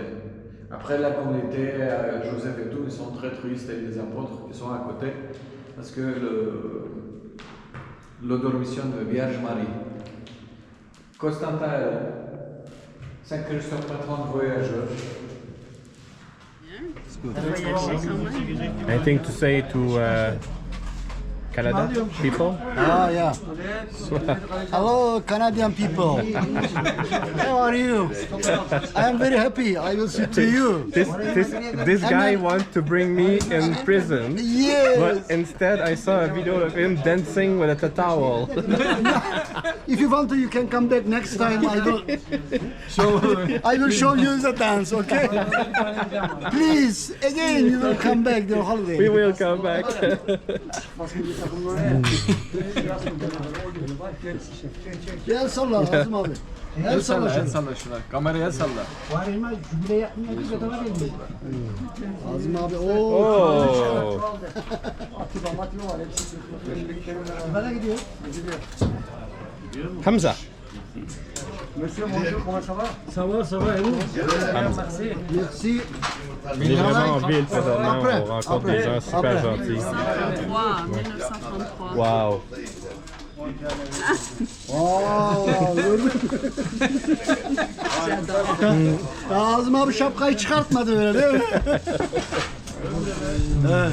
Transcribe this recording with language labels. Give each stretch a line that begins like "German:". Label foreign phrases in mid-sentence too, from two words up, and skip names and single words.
French: Après, la communauté, Joseph et tout, ils sont très tristes et les apôtres qui sont à côté. parce que l'adoration de Vierge Marie. Constantin, Saint-Christophe, patron de voyageurs. T'as voyagé quand même.
English: Anything to say to Canada people? Ah, yeah. Hello, Canadian people. How are you? I am very happy. I will see to you. This guy wants to bring me in prison. Yes. But instead, I saw a video of him dancing with a towel. If you want to, you can come back next time. I will show you the dance, okay? Please, again, you will come back the holiday. We will come back.
Turkish: El salla Azim abi. El salla şunu. salla şuna. Kameraya salla. Azim abi. Oh. Nereye gidiyor? Hamza.
French: Monsieur, bonjour, comment ça va? Ça va, et vous? Merci. On est vraiment en ville présentement, on rencontre des gens super gentils. 1933. Wow.
Turkish: Azim abi şapkayı çıkartmadı öyle değil mi? Evet.